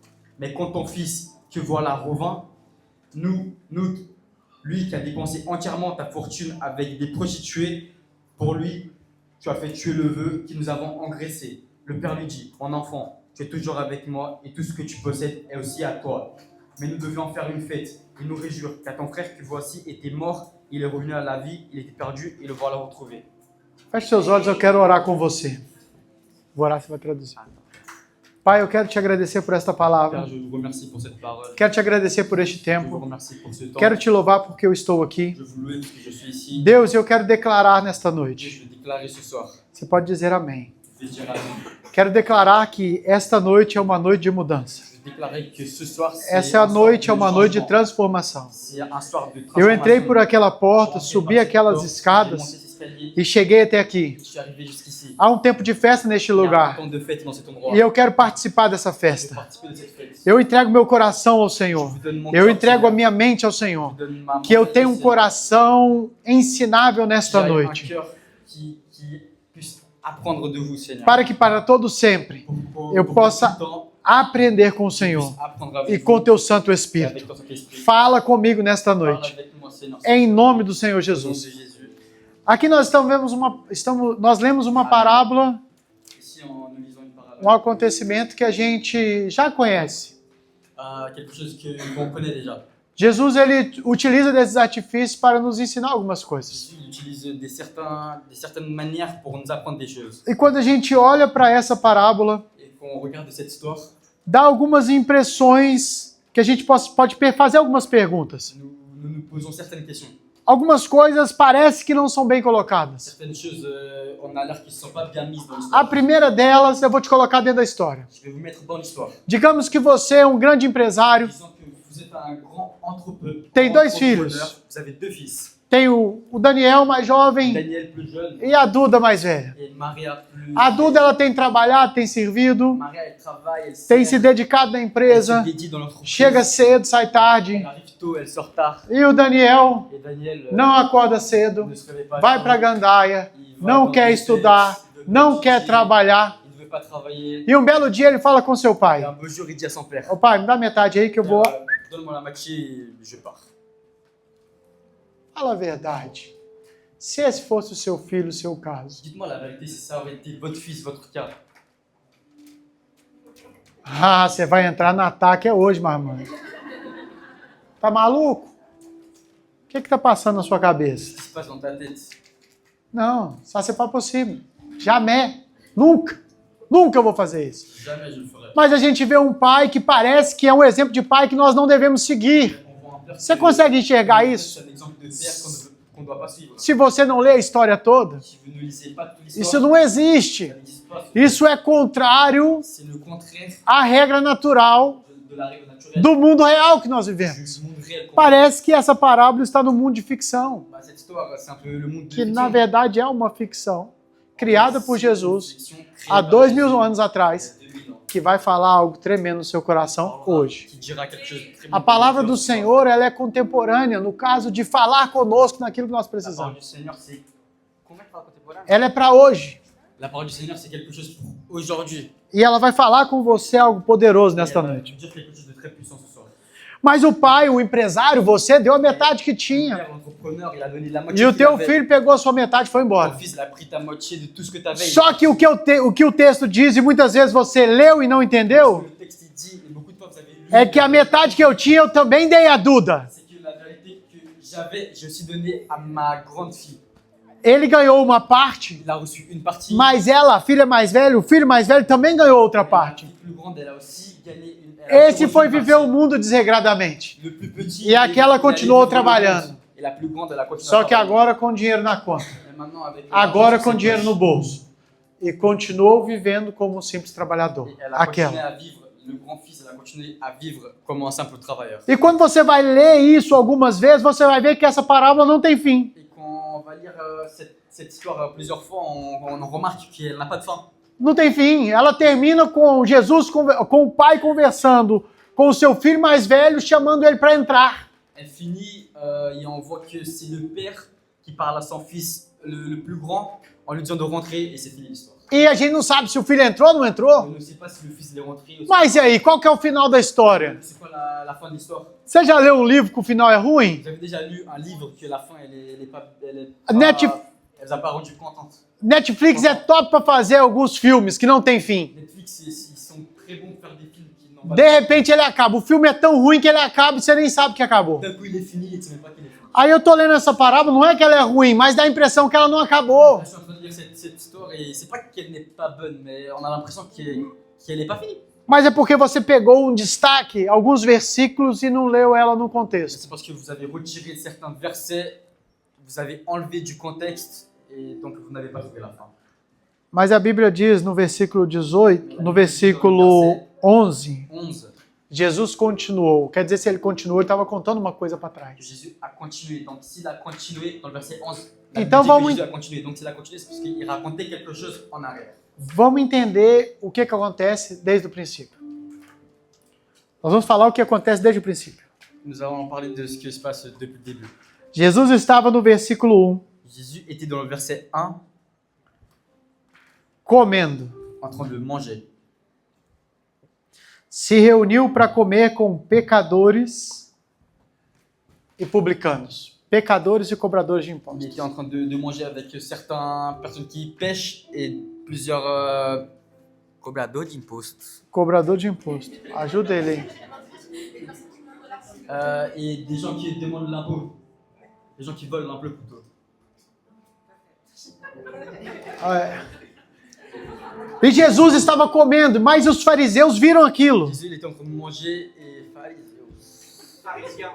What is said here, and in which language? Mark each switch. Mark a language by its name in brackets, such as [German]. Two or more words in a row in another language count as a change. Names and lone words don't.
[French] Mais quand ton fils, que voilà, revint, nous Lui qui a dépensé entièrement ta fortune avec des prostituées, pour lui, tu as fait tuer le vœu que nous avons engraissé. Le père lui dit, mon enfant, tu es toujours avec moi et tout ce que tu possèdes est aussi à toi. Mais nous devions faire une fête et nous réjouir car ton frère que voici était mort, il est revenu à la vie, il était perdu et le voilà retrouvé. [Portuguese] Feche seus olhos, eu quero orar com você. Vou orar, você vai traduzir. Pai, eu quero te agradecer por esta palavra. [French] Père, je vous remercie pour cette parole. [Portuguese] Quero te agradecer por este [French] Je vous [Portuguese] tempo. [French] remercie pour ce temps. [Portuguese] Quero te louvar porque eu estou aqui. [French] Je vous loue parce que je suis ici. [Portuguese] Deus, eu quero declarar nesta [French] Dieu, [Portuguese] noite. [French] je vais déclarer ce soir. [Portuguese] Você pode dizer amém. [French] Je vais dire amen. [Portuguese] Quero declarar que esta noite é uma noite de mudança. [French] Je vais déclarer que ce soir, c'est [Portuguese] Essa [French] un soir [Portuguese] noite é uma noite de [French] changement. [Portuguese] transformação. [French] C'est un soir de [Portuguese] Eu [French] transformation. [Portuguese] entrei por aquela porta, [French] Je suis [Portuguese] subi [French] rentré par cette [Portuguese] aquelas [French] porte, j'ai [Portuguese] escadas [French] monté ces escaliers, [Portuguese] e cheguei até aqui. [French] je suis arrivé jusqu'ici. [Portuguese] Há um tempo de festa neste [French] Il y a un [Portuguese] lugar [French] temps de fête dans cet endroit. [Portuguese] e eu quero participar dessa [French] Je vais [Portuguese] festa. [French] participer de cette fête. [Portuguese] Eu entrego meu coração ao [French] Je [Portuguese] Senhor. [French] vous donne mon [Portuguese] Eu [French] cœur, [Portuguese] entrego a [French] Seigneur. [Portuguese] minha mente ao Senhor. [French] Je vous donne ma [Portuguese] Que eu [French] mentalité, [Portuguese] tenha um [French] Seigneur. [Portuguese] coração ensinável nesta [French] J'ai un [Portuguese] noite. [French] cœur qui puisse apprendre de vous, Seigneur. [Portuguese] Para que para todo sempre eu [French] Pour [Portuguese] possa [French] tout le temps, [Portuguese] aprender com o [French] je [Portuguese] Senhor [French] puisse apprendre avec [Portuguese] e [French] vous, [Portuguese] com teu Santo [French] et [Portuguese] Espírito. [French] avec ton Saint-Esprit. [Portuguese] Fala comigo nesta [French] Parle [Portuguese] noite. [French] avec moi, Seigneur. [Portuguese] Em nome do Senhor [French] Au nom de [Portuguese] Jesus. [French] Jésus. [Portuguese] Aqui nós nós lemos uma parábola, [French] Ici, nous lisons une parole. [Portuguese] um acontecimento que a gente já conhece. [French] Quelque chose qu'on connaît déjà. [Portuguese] Jesus ele utiliza desses artifícios para nos ensinar algumas coisas. [French] Jésus il utilise des certaines manières pour nous apprendre des choses. [Portuguese] E quando a gente olha para essa parábola, [French] Et quand on regarde cette histoire, [Portuguese] dá algumas impressões que a gente pode fazer algumas perguntas. [French] nous nous posons certaines questions. [Portuguese] Algumas coisas parece que não são bem colocadas. [French] Certaines choses, on a l'air qu'ils ne sont pas bien mises dans [Portuguese] A [French] l'histoire. [Portuguese] primeira delas, eu vou te colocar dentro da história. [French] Je vais vous mettre dans l'histoire. [Portuguese] Digamos que você é um grande empresário, [French] Disons que vous êtes un grand entrepreneur. [Portuguese] Tem dois filhos. [French] Vous avez deux fils. [Portuguese] tem o Daniel mais jovem [French] Daniel plus jeune [Portuguese] e a Duda mais velha. [French] et Maria plus... [Portuguese] A Duda ela tem trabalhado, tem servido, [French] Maria, elle travaille, elle [Portuguese] tem [French] sert, [Portuguese] se dedicado na [French] elle se [Portuguese] empresa, [French] dédie dans l'entreprise. [Portuguese] chega cedo, sai tarde. [French] Elle arrive tôt, elle sort tard. [Portuguese] E o Daniel [French] Et Daniel [Portuguese] não acorda cedo, [French] ne se réveille pas. [Portuguese] vai [French] tôt. [Portuguese] para a gandaia, [French] Il va [Portuguese] não [French] dans [Portuguese] quer [French] le [Portuguese] estudar, [French] business, il veut [Portuguese] não [French] pas [Portuguese] quer [French] étudier, [Portuguese] trabalhar. [French] Il ne veut pas travailler. [Portuguese] E um belo dia ele fala com seu [French] Et [Portuguese] pai: [French] un beau jour, il dit à son père, [Portuguese] Ô pai, me dá metade aí que eu vou. donne-moi la moitié et je pars. Fala a verdade. Se esse fosse o seu filho, o seu caso. [French] Dites-moi la vérité, si ça aurait été votre fils, votre cas. [Portuguese] Ah, você vai entrar no ataque é hoje, mamãe. Tá maluco? O que tá passando na sua cabeça? [French] Qu'est-ce qui se passe dans ta tête? Não, ça c'est pas possible. Jamais. [Portuguese] Nunca. Nunca eu vou fazer isso. [French] Jamais je le ferai. [Portuguese] Mas a gente vê um pai que parece que é um exemplo de pai que nós não devemos seguir. [French] On voit un père [Portuguese] Você [French] qui- [Portuguese] consegue enxergar isso? [French] C'est un exemple de père qu'on ne doit pas suivre. [Portuguese] Se você não lê a história toda, [French] Si vous ne lisez pas toute [Portuguese] isso [French] l'histoire, [Portuguese] não existe. [French] ça n'existe pas. [Portuguese] Isso é contrário [French] C'est le contraire [Portuguese] à regra natural [French] de la règle naturelle [Portuguese] do mundo real que nós vivemos. [French] du monde réel. [Portuguese] Parece que essa parábola está no mundo de ficção, [French] Bah, cette histoire, c'est un peu le monde de [Portuguese] que [French] fiction. [Portuguese] na verdade é uma ficção criada por [French] C'est une [Portuguese] Jesus [French] fiction créée [Portuguese] há [French] par [Portuguese] 2000 [French] Jésus [Portuguese] anos atrás, [French] il y a 2000 ans. [Portuguese] que vai falar algo tremendo no seu coração hoje. [French] Qui dira quelque chose de très [Portuguese] A [French] bon [Portuguese] palavra [French] pour [Portuguese] do [French] notre cœur. [Portuguese] Senhor, ela é contemporânea no caso de falar conosco naquilo que nós [French] La parole [Portuguese] precisamos. [French] du Seigneur, c'est... Combien de fois contemporain? [Portuguese] Ela é para hoje. [French] La parole du Seigneur, c'est quelque chose pour aujourd'hui. [Portuguese] E ela vai falar com você algo poderoso [French] Et [Portuguese] nesta [French] elle va [Portuguese] noite. [French] nous dire quelque chose de très puissant ce soir. [Portuguese] Mas o pai, o empresário, você deu a metade que [French] Le [Portuguese] tinha. [French] père, l'entrepreneur, il a donné la moitié [Portuguese] E o [French] qu'il [Portuguese] teu [French] avait. [Portuguese] filho pegou a sua metade e foi [French] Ton [Portuguese] embora. [French] fils, il a pris ta moitié de tout ce que tu avais. [Portuguese] Só que o que o texto diz, e muitas vezes você leu e não entendeu, [French] Le texte, il dit, et beaucoup de fois vous avez lu, [Portuguese] é que a metade que eu tinha, eu também dei a Duda. [French] c'est que la vérité que j'avais, j'ai aussi donné à ma grande fille. [Portuguese] Ele ganhou uma parte, [French] Il a reçu une partie. [Portuguese] mas ela, a filha mais velha, o filho mais velho também ganhou outra [French] La [Portuguese] parte. [French] fille plus grande, elle a aussi gagné une. Elle a aussi [Portuguese] Esse [French] reçu [Portuguese] foi [French] une [Portuguese] viver [French] partie. [Portuguese] o mundo desregradamente. [French] Le plus petit. [Portuguese] E aquela [French] il a [Portuguese] continuou [French] vécu le monde. [Portuguese] trabalhando. [French] Et la plus grande, elle a continué [Portuguese] Só [French] à [Portuguese] que [French] travailler. [Portuguese] agora com dinheiro na conta. [French] Et maintenant, avec [Portuguese] Agora [French] l'argent [Portuguese] com [French] sur ses [Portuguese] dinheiro no [French] poches. [Portuguese] bolso. E continuou vivendo como um simples trabalhador. [French] Et elle a continué [Portuguese] Aquela. [French] à vivre, le grand-fils, elle a continué à vivre comme un simple travailleur. [Portuguese] E quando você vai ler isso algumas vezes, você vai ver que essa parábola não tem fim. [French] Et quand on va lire cette histoire plusieurs fois, on remarque qu'elle n'a pas de fin. [Portuguese] Não tem fim. Ela termina com Jesus, com o pai conversando com o seu filho mais velho, chamando ele para entrar. [French] Elle finit et on voit que c'est le père qui parle à son fils le plus grand en lui disant de rentrer et c'est fini l'histoire. [Portuguese] E a gente não sabe se o filho entrou ou não entrou. [French] On ne sait pas si le fils il est rentré ou [Portuguese] Mas e aí, qual que é o final da história? [French] c'est quoi la fin de l'histoire. [Portuguese] Você já leu um livro que o final é ruim? [French] Vous avez déjà lu un livre que la fin elle est pas elle vous a pas rendu contente. [Portuguese] Netflix é top para fazer alguns filmes que não tem fim. [French] Netflix ils sont très bons pour faire des films qui n'ont pas [Portuguese] De repente ele acaba. O filme é tão ruim que ele acaba e você nem sabe que acabou. [French] d'un coup il est fini et tu sais même pas qu'il est fini. [Portuguese] Aí eu tô lendo essa parábola, não é que ela é ruim, mas dá a impressão que ela não acabou. [French] Je suis en train de lire cette histoire et c'est pas qu'elle n'est pas bonne mais on a l'impression qu'elle n'est pas finie. [Portuguese] Mas é porque você pegou um destaque, alguns versículos e não leu ela no contexto. [French] C'est parce que vous avez retiré certains versets, vous avez enlevé du contexte et donc vous n'avez pas trouvé la fin. [Portuguese] Mas a Bíblia diz no versículo 18, no versículo 11, [French] 11. [Portuguese] Jesus continuou. Quer dizer, se ele continuou, ele estava contando uma coisa para trás. [French] Jésus a continué. Donc s'il a continué dans le verset 11, [Portuguese] Então vamos [French] Jésus a continué. Donc s'il a continué, c'est parce qu'il racontait quelque chose en arrière. [Portuguese] Vamos entender o que acontece desde o princípio. Nós vamos falar o que acontece desde o princípio. [French] Nous allons parler de ce qui se passe depuis le début. [Portuguese] Jesus estava no versículo 1, [French] Jésus était dans le verset 1 [Portuguese] comendo. [French] en train de manger. [Portuguese] Se reuniu para comer com pecadores e publicanos. Pecadores e cobradores de [French] Il [Portuguese] impostos. [French] était en train de manger avec certaines personnes qui pêchent et plusieurs [Portuguese] cobradores d'impostos. Cobrador de imposto. Ajuda ele aí. [French] Et des gens qui demandent l'impôt. Des gens qui volent l'impôt plutôt. [Portuguese] E Jesus estava comendo, mas os fariseus viram aquilo. [French] Jésus il était en train de manger et pharisiens.